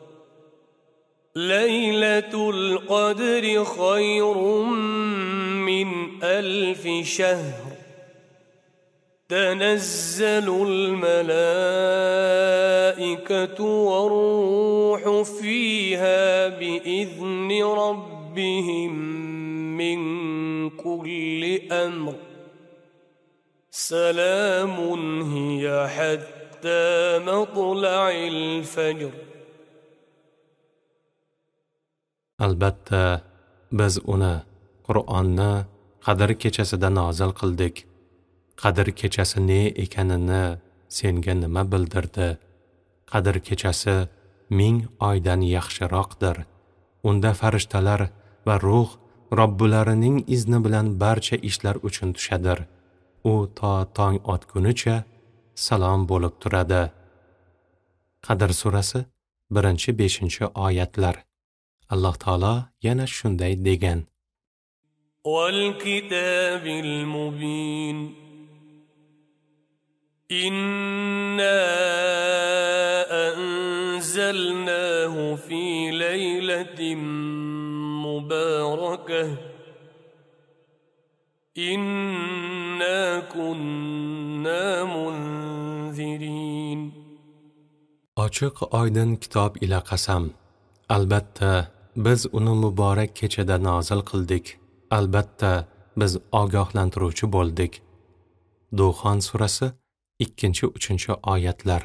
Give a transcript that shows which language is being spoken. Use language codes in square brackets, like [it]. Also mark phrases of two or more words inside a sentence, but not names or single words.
[ar] ليلة القدر خير من 1000 شهر تنزل الملائكة والروح فيها بإذن ربهم من كل أمر سلام هي حتى مطلع الفجر. [uz] Albatta, biz uni, Qur'onni Qadr kechasida nozil qildik. Qadr kechasi ne ekanini senga nima bildirdi? Qadr kechasi 1000 oydan yaxshiroqdir. Unda farishtalar va ruh Robbularining izni bilan barcha ishlar uchun tushadir. U to tong otgunicha salom bo'lib turadi. Qadr surasi 1-5 oyatlar. Alloh taolo yana shunday degan: [ar] والكتاب المبين إنا أنزلناه في ليلة مباركة إنا كنا منذرين. [uz] Ochiq oydin kitob ila qasam, albatta biz uni muborak kechada nozil qildik. Albatta biz ogohlantiruvchi bo'ldik. Duxon surasi 2-3 oyatlar.